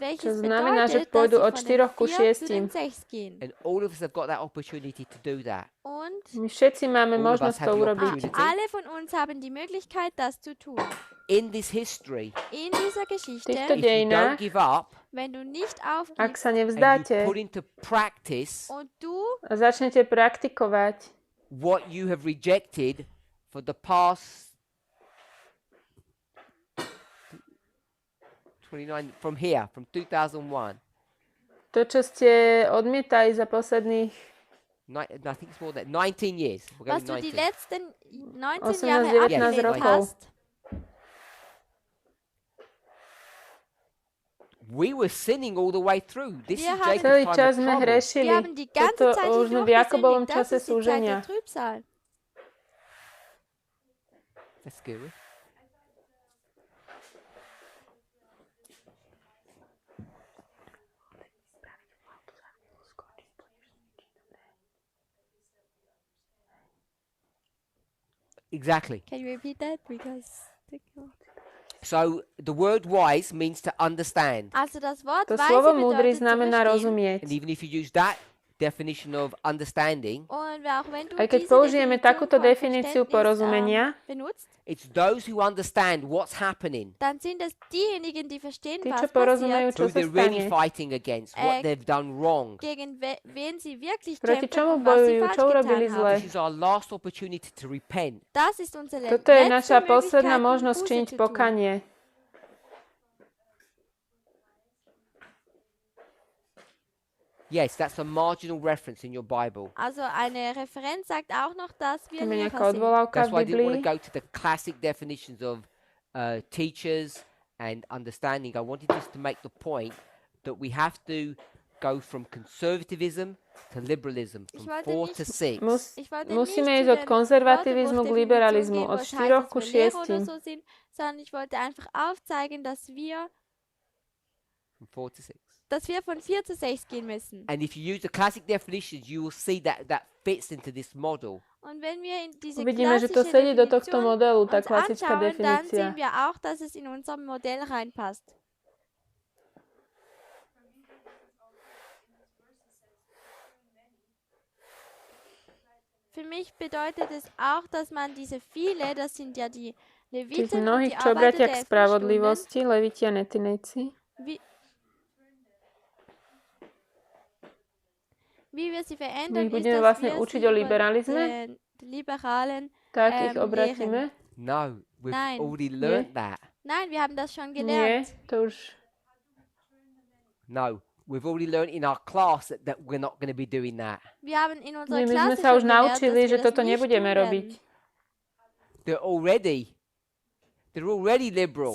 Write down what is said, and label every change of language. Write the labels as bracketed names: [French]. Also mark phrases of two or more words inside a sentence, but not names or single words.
[Slovak] Čo znamená, že pôjdu od 4 ku 6. [English] And all of us have got that opportunity to do that. [German] Und [Slovak] My všetci máme [English] All of us [Slovak] možnosť [English] have to the [Slovak] urobiť. [English] opportunity. [German] alle von uns haben die Möglichkeit, das zu tun. [English] In this history, [German] In dieser [Slovak] V [German] Geschichte, [Slovak] týchto [English] if you don't [Slovak] dejinách, [English] give up [German] wenn du nicht [Slovak] ak [German] aufgibst [Slovak] sa [English] and you [Slovak] nevzdáte [English] put into practice [German] und du [Slovak] a začnete praktikovať [English] what you have rejected for the past 29 from 2001. [Slovak] to, čo ste odmietali za posledných [English] I think it's more than 19 years. We're [German] was [English] going [German] du die [Slovak] 19. [German] letzten 19 [English] 18, [German] Jahre [Slovak] 19 [German] abgelehnt [Slovak] rokov. [German] hast. [English] We were sinning all the way through. This [German] Wir [English] is [German] haben- [Slovak] Celý [English] Jacob's time [Slovak] čas [English] of [Slovak] sme [English] trouble. [Slovak] hrešili. [German] Wir haben die ganze [Slovak] Toto [German] Zeit [Slovak] už sme v Jakobovom [German] hindurch [Slovak] čase [German] gesündigt. Das ist die Zeit [Slovak] súženia. [German] der Trübsal. [English] That's good. Exactly. Can you repeat that? Because So the word wise means to understand. [German] also das Wort [Slovak] To [German] weise [Slovak] slovo múdry [German] bedeutet zu [Slovak] znamená [German] verstehen. [Slovak] rozumieť. [English] And even if you use that definition of understanding, [German] Und auch wenn du [Slovak] Aj keď [German] diese [Slovak] použijeme [German] Definition [Slovak] takúto [German] von [Slovak] definíciu [German] Verständnis, [Slovak] porozumenia, [German] benutzt, [English] it's those who understand what's happening, [German] dann sind es diejenigen, die verstehen, [Slovak] tí, [German] was [Slovak] čo porozumejú, [German] passiert, [Slovak] čo [English] who [Slovak] sa [English] they're really [Slovak] stane, [English] fighting against, what they've done wrong. [German] gegen wen sie wirklich [Slovak] proti [German] kämpfen [Slovak] čomu [German] und was sie [Slovak] bojujú, [German] falsch [Slovak] čo urobili [German] getan [Slovak] zle. [German] haben. [English] This is our last opportunity to repent. [German] Das ist unsere [Slovak] Toto je [German] letzte [Slovak] naša posledná [German] Möglichkeit, um [Slovak] možnosť [German] Buße [Slovak] činiť [German] zu tun. [Slovak] pokanie. [English] Yes, that's a marginal reference in your Bible. [German] Also eine Referenz sagt auch noch, dass wir [Slovak] Tam je [German] Lehrer [Slovak] nejaká [German] sind. [Slovak] odvolávka [English] That's [Slovak] v [English] why I didn't want [Slovak] Biblii. [English] to go to the classic definitions of teachers and understanding. I wanted just to make the point that we have to go from conservatism to liberalism, [German] Ich [English] from [German] wollte [English] 4 to [German] nicht- [English] 6. [German] Ich wollte [Slovak] Musíme [German] nicht [Slovak] ísť [German] zu [Slovak] od [German] den [Slovak] konzervativizmu k [German] Wörterbuchdefinitionen [Slovak] liberalizmu, [German] gehen, [Slovak] od [German] wo es [Slovak] 4 [German] heißt, [Slovak] ku [German] dass wir Lehrer [Slovak] 6. [German] oder so sind, sondern ich wollte einfach aufzeigen, dass wir [English] From 4 to 6. [German] von 4 zu 6 gehen müssen. [English] And if you use the classic definitions, you will see that that fits into this model. [German] Und wenn wir in diese [Slovak] Uvidíme, že to [German] klassische [Slovak] sedí do tohto [German] Definition [Slovak] modelu, tá [German] uns [Slovak] klasická [German] anschauen, dann [Slovak] definícia. [German] sehen wir auch, dass es in unser Modell reinpasst. Für mich bedeutet es auch, dass man diese viele, das sind ja die [Slovak] Tých [German] Leviten und die [Slovak] mnohých, čo [German] Arbeiter [Slovak] obratia [German] der [Slovak] k [German] 11 Stunden, [Slovak] spravodlivosti, leviti a netinejci, [German] wie wir sie [Slovak] my [German] verändern, [Slovak] ich [German] ist, [Slovak] budeme [German] dass [Slovak] vlastne [German] wir [Slovak] učiť [German] sie [Slovak] o [German] über [Slovak] liberalizme, [German] den liberalen [Slovak] tak ich [German] lehren. [Slovak] obratíme. [English] No, we've [German] Nein. [English] already learnt that. [German] Nein, wir haben das schon [Slovak] Nie, [German] gelernt. [Slovak] to už [English] No, we've already learnt in our class that we're not going to be doing that. [German] Wir haben in unserer [Slovak] my sme [German] Klasse [Slovak] sa [German] schon [Slovak] už [German] gelernt, dass [Slovak] naučili, [German] wir [Slovak] že [German] das [Slovak] toto [German] nicht [Slovak] nebudeme [German] tun [Slovak] robiť. [German] werden. [English] They're already liberal.